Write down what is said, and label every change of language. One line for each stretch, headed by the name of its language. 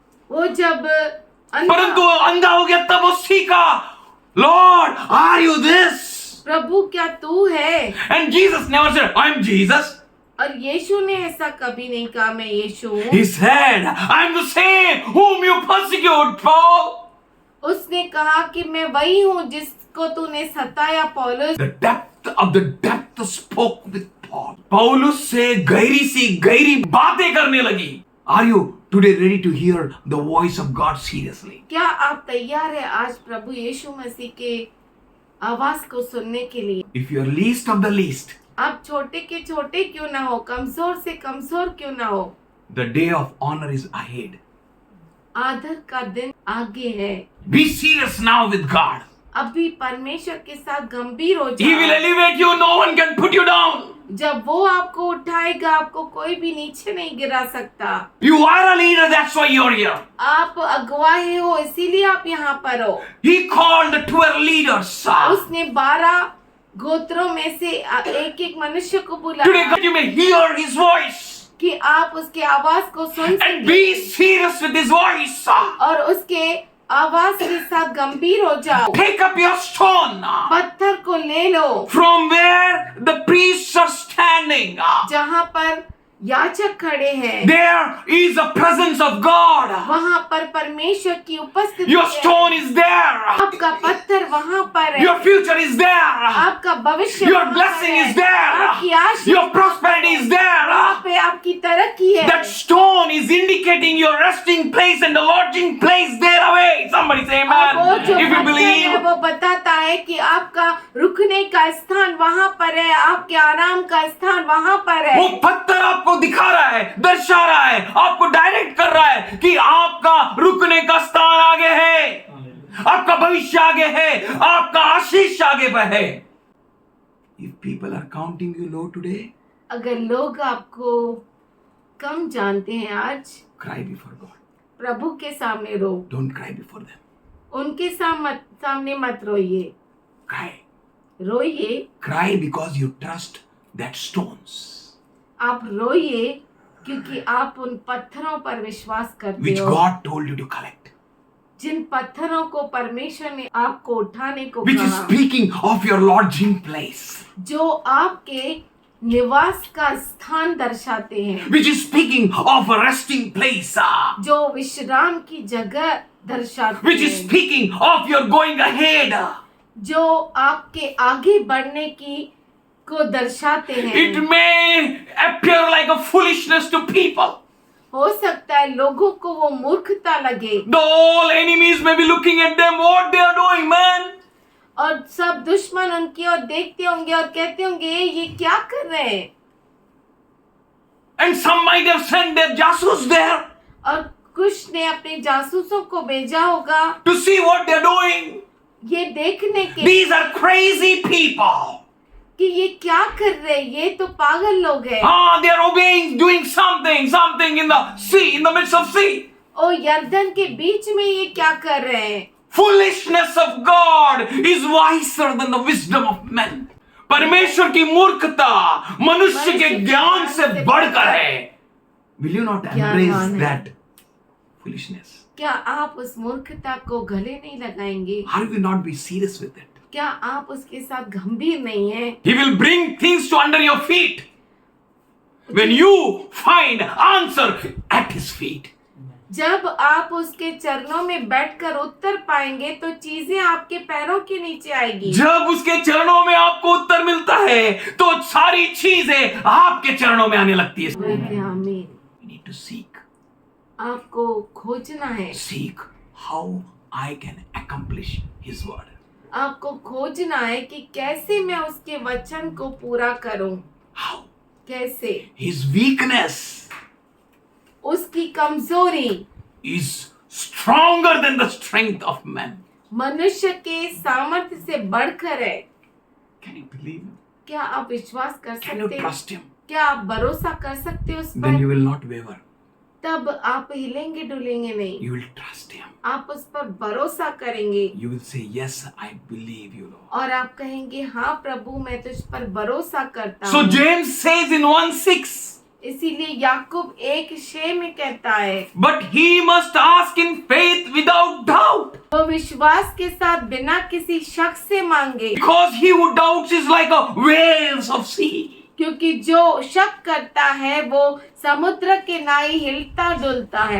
Hindi: वो जब परंतु अंधा हो गया तब वो सीखा,
English: Lord, are you this?
Hindi: प्रभु क्या तू है?
English: And Jesus never said, I'm Jesus.
Hindi: और यीशु ने ऐसा कभी नहीं कहा मैं यीशु हूँ।
English: He said, I'm the same whom you persecute, Paul.
Hindi: उसने कहा कि मैं वही हूँ जिसको तूने सताया पौलुस।
English: The depth spoke with Paul.
Hindi: पौलुस से गहरी बातें करने लगी.
English: Are you today ready to hear the voice of God seriously?
Hindi: क्या आप तैयार है आज प्रभु यीशु मसीह के आवाज को सुनने के लिए?
English: If you are least of the least,
Hindi: आप छोटे के छोटे क्यों ना हो, कमजोर से कमजोर क्यों ना हो,
English: the day of honor is ahead.
Hindi: आदर का दिन आगे है।
English: Be serious now with God.
Hindi: अभी परमेश्वर के साथ गंभीर हो
English: He will
Hindi: जाओ।
English: elevate you. No one can put you down.
Hindi: जब वो आपको उठाएगा आपको कोई भी नीचे नहीं गिरा सकता।
English: You are a leader. That's why you're here.
Hindi: आप अगुवाई हो इसीलिए आप यहाँ पर हो।
English: He called the 12 leaders.
Hindi: उसने 12 गोत्रों में से एक एक मनुष्य को
English: Today
Hindi: बुलाया
English: God, you may hear His voice
Hindi: कि आप उसके आवाज को सुन
English: and be
Hindi: सकें
English: serious with His voice.
Hindi: और उसके आवाज के साथ गंभीर हो जाओ।
English: Take up your stone
Hindi: पत्थर को ले लो
English: from where the priests are standing.
Hindi: जहाँ पर याचक खड़े हैं,
English: there is a presence of God.
Hindi: वहाँ पर परमेश्वर की उपस्थिति
English: Your
Hindi: है।
English: stone is there.
Hindi: आपका पत्थर वहाँ पर है,
English: Your future is there.
Hindi: आपका भविष्य
English: Your
Hindi: वहाँ
English: blessing
Hindi: पर है,
English: is there.
Hindi: आपकी आशीष
English: Your prosperity is
Hindi: वहाँ
English: there.
Hindi: पे आपकी तरक्की है।
English: That stone is indicating your resting place and the lodging place there away. Somebody say
Hindi: और वो
English: amen.
Hindi: जो
English: If you
Hindi: पत्थर है
English: believe.
Hindi: वो बताता है कि आपका रुकने का स्थान वहाँ पर है, आपके आराम का स्थान वहाँ पर है। वो पत्थर आपको दिखा रहा है, दर्शा रहा है, आपको डायरेक्ट कर रहा है कि आपका रुकने का स्थान आगे है, आपका भविष्य आगे है, आपका आशीष आगे पर है।
English: If people are counting you low today,
Hindi: अगर लोग आपको कम जानते हैं आज,
English: cry before God.
Hindi: प्रभु के सामने रो,
English: Don't cry before them.
Hindi: उनके सामने मत रोइए,
English: Cry.
Hindi: रोइए,
English: Cry because you trust that stones
Hindi: आप रोइए क्योंकि आप उन पत्थरों पर विश्वास करते
English: which
Hindi: हो,
English: God told you to collect,
Hindi: जिन पत्थरों को परमेश्वर ने आपको उठाने को
English: which is
Hindi: कहा,
English: speaking of your lodging place,
Hindi: जो आपके निवास का स्थान दर्शाते हैं,
English: which is speaking of a resting place,
Hindi: जो विश्राम की जगह दर्शाते
English: which is
Hindi: हैं,
English: speaking of your going ahead.
Hindi: जो आपके आगे बढ़ने की को दर्शाते हैं।
English: It may appear like a foolishness to people.
Hindi: हो सकता है लोगों को वो मूर्खता लगे,
English: The all enemies may be looking at them, what they are doing, man.
Hindi: और सब दुश्मन उनकी ओर देखते होंगे और कहते होंगे ये क्या कर रहे हैं,
English: And some might have sent their jasus there
Hindi: और कुछ ने अपने जासूसों को भेजा होगा
English: to see what they are doing.
Hindi: ये देखने के
English: These are crazy people.
Hindi: कि ये क्या कर रहे हैं, ये तो पागल लोग हैं।
English: They are obeying, doing something in the sea, in the midst of sea.
Hindi: ओ यर्दन के बीच में ये क्या कर रहे हैं।
English: Foolishness of God is wiser than the wisdom of men.
Hindi: परमेश्वर की मूर्खता मनुष्य के ज्ञान से बढ़कर है.
English: Will you not embrace that foolishness?
Hindi: क्या आप उस मूर्खता को गले नहीं लगाएंगे?
English: Are we not be serious with it?
Hindi: क्या आप उसके साथ गंभीर नहीं हैं?
English: He will bring things to under your feet when you find answer at his feet.
Hindi: जब आप उसके चरणों में बैठकर उत्तर पाएंगे तो चीजें आपके पैरों के नीचे आएगी। जब उसके चरणों में आपको उत्तर मिलता है तो सारी चीजें आपके चरणों में आने लगती है. आमीन।
English: You need to seek.
Hindi: आपको खोजना है,
English: Seek how I can accomplish his word.
Hindi: आपको खोजना है कि कैसे मैं उसके वचन को पूरा करूं।
English: How?
Hindi: कैसे?
English: His weakness
Hindi: उसकी कमजोरी
English: is stronger than the strength of man.
Hindi: मनुष्य के सामर्थ्य से बढ़कर है।
English: Can you believe him?
Hindi: क्या आप विश्वास कर
English: Can you
Hindi: सकते हैं?
English: trust him?
Hindi: क्या आप भरोसा कर सकते हो उस
English: Then
Hindi: पर?
English: you will not waver.
Hindi: तब आप हिलेंगे डुलेंगे नहीं,
English: You will trust him.
Hindi: आप उस पर भरोसा करेंगे
English: You will say, yes, I believe you, Lord.
Hindi: और आप कहेंगे हाँ प्रभु मैं तुझ पर भरोसा करता
English: So
Hindi: हूँ।
English: James says in 1:6,
Hindi: इसीलिए याकूब 1:6 में कहता है,
English: but he must ask in faith without doubt.
Hindi: वो विश्वास के साथ बिना किसी शक से मांगे,
English: Because he who doubts is like a waves of sea.
Hindi: क्योंकि जो शक करता है वो समुद्र के नाई हिलता डुलता है।